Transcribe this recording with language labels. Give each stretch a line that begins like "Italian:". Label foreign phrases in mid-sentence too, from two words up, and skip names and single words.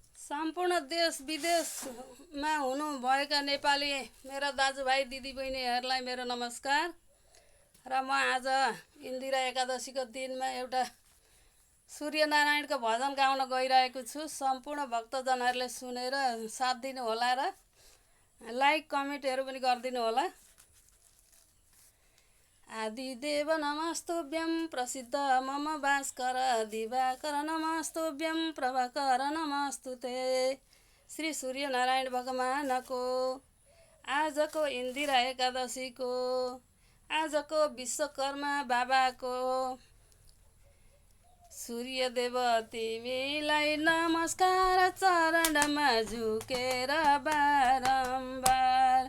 Nepali: सम्पूर्ण देश विदेशमा हुनुभएका नेपाली मेरा दाजुभाइ दिदीबहिनीहरूलाई मेरो नमस्कार। र म आज इन्दिरा एकादशीको दिनमा एउटा सूर्यनारायणको भजन गाउन गइरहेको छु। सम्पूर्ण भक्तजनहरूले सुनेर साथ दिनु होला र लाइक कमेन्टहरू पनि गरिदिनु होला।
Sanskrit: आदिदेव नमस्तुभ्यं प्रसिद्ध मम भास्कर दिवाकर नमस्तुभ्यं प्रभाकर नमस्तुते।
Nepali: श्री सूर्यनारायण भगवानको आजको इन्दिरा एकादशीको आजको विश्वकर्मा बाबाको सूर्यदेव तिमीलाई नमस्कार चरणमा झुकेर बारम्बार।